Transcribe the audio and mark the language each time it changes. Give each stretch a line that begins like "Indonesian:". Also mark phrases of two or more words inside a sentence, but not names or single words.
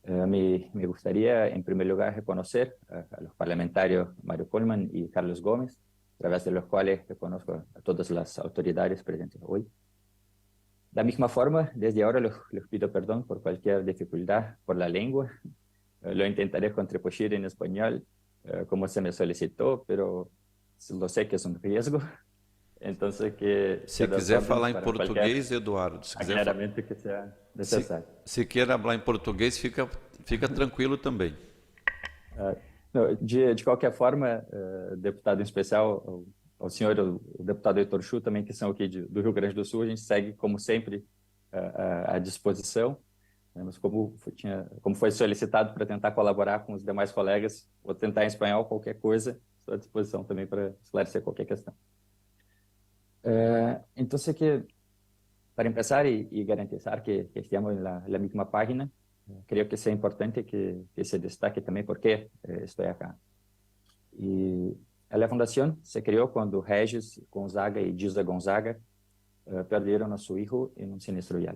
Spanish: Me gustaría, en primer lugar, reconocer a los parlamentarios Mario Coleman y Carlos Gómez, a través de los cuales reconozco a todas las autoridades presentes hoy. De la misma forma, desde ahora les pido perdón por cualquier dificultad por la lengua. Lo intentaré contribuir en español, como se me solicitó, pero lo sé que es un riesgo. Entonces, que
Portuguese: Se quiser falar em português, Eduardo, se quiser
Spanish: aclaramiento que sea necesario.
Portuguese: se quer falar em português, fica tranquilo também. Não, de qualquer forma, deputado em especial, ao senhor, o deputado Heitor Chu, também, que são aqui do Rio Grande do Sul, a gente segue, como sempre, à disposição. Mas como foi solicitado para tentar colaborar com os demais colegas, vou tentar em espanhol qualquer coisa, estou à disposição também para esclarecer qualquer questão.
Spanish: Entonces, para empezar y garantizar que estemos en la misma página, creo que es importante que se destaque también por qué estoy acá. Y la fundación se creó cuando Regis Gonzaga y Gilda Gonzaga perdieron a su hijo en un siniestro vial.